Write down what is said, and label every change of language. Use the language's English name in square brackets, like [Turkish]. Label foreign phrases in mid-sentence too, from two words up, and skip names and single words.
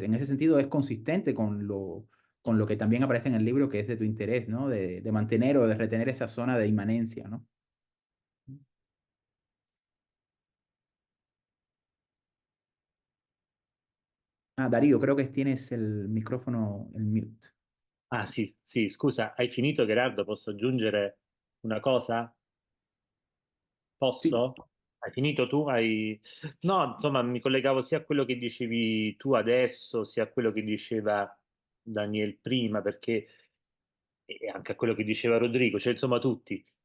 [Spanish] En ese sentido, es consistente con lo que también aparece en el libro, que es de tu interés, ¿no? De mantener o de retener esa zona de inmanencia, ¿no? Ah, Darío, creo que tienes el micrófono en mute. [Italian] Ah sì, sì, scusa, hai finito Gerardo? Posso aggiungere una cosa? [Spanish] Sí, [Italian] Posso? Hai finito tu? No, insomma, mi collegavo sia a quello che dicevi tu adesso, sia a quello che diceva Daniel prima, perché e anche a quello che diceva Rodrigo, cioè insomma tutti.